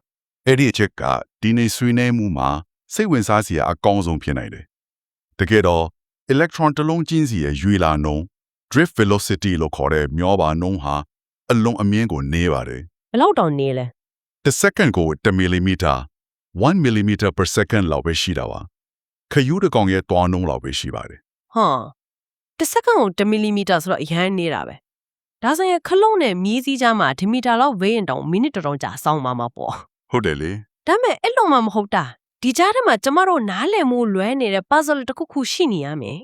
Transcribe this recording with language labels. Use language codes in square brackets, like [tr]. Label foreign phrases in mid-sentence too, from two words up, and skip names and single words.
[my] အဲ့ဒီအချက်ကဒီနေ့ဆွေးနွေးမှုမှာစိတ်ဝင်စားစရာအကောင်းဆုံးဖြစ်နိုင်တယ်တကယ်တော့ electron တစ်လုံးချင်းစီရဲ့ရွေလာနှုန်း [en] drift velocity [my] လို့ခေါ်တဲ့မျောပါနှုန်းဟာအလွန်အမြင့်ကိုနေပါတယ် ။ဘယ်လောက်တောင်နေလဲ တစ်စက္ကန့်ကို [en] 1 millimeter 1 millimeter per second [my] လောက်ပဲရှိတာပါခယူးတစ်ကောင်ရဲ့တွားနှုန်းလောက်ပဲရှိပါတယ် ။ဟာတစ်စက္ကန့်ကို1 millimeter ဆိုတော့အရန်နေတာပဲ။ဒါဆိုရင်ခလုံးနဲ့မြည်စည်းကြားမှာဒီမီတာလောက်ဝေးရင်တောင်မိနစ်တောင်ကြာစောင်းမှာပေါ့။ ဟုတ်တယ်လေ ဒါပေမဲ့အဲ့လိုမှမဟုတ်တာဒီကြားထဲမှာကျမတို့နားလည်မှုလွဲနေတဲ့ puzzle တစ်ခုခုရှိနေရမယ်